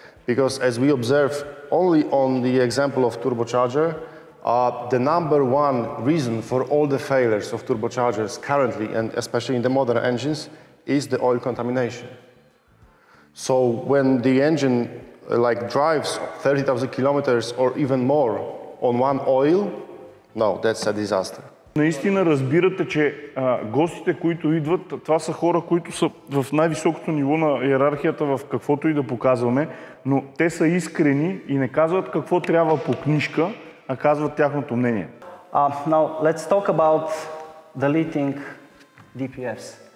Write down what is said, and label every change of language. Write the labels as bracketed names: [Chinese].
[English] Because as we observe only on the example of turbocharger, the number one reason for all the failures of turbochargers currently, and especially in the modern engines, is the oil contamination. So when the engine drives 30,000 kilometers or even more on one oil, no, that's a disaster. [Bulgarian] Наистина разбирате, че гостите, които идват, това са хора, които са в най-високото ниво на иерархията в каквото и да показваме, но те са искрени и не казват какво трябва по книжка, а казват тяхното мнение. [English] Now, let's talk about deleting DPFs.